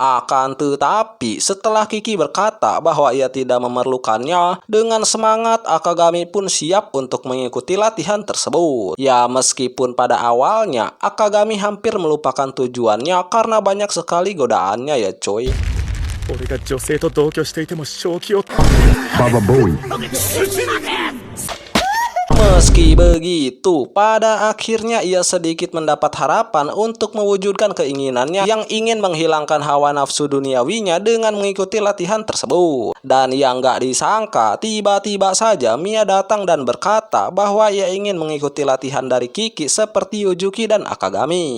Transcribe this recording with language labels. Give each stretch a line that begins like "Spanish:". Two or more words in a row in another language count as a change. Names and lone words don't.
Indonesian: Akan tetapi, setelah Kiki berkata bahwa ia tidak memerlukannya, dengan semangat Akagami pun siap untuk mengikuti latihan tersebut. Ya, meskipun pada awalnya Akagami hampir melupakan tujuannya karena banyak sekali godaannya ya coy.
Japanese: 俺が女性と同居していても正気を
Indonesian: Meski begitu, pada akhirnya ia sedikit mendapat harapan untuk mewujudkan keinginannya yang ingin menghilangkan hawa nafsu duniawinya dengan mengikuti latihan tersebut. Dan yang gak disangka, tiba-tiba saja Mia datang dan berkata bahwa ia ingin mengikuti latihan dari Kiki seperti Yujuki dan Akagami.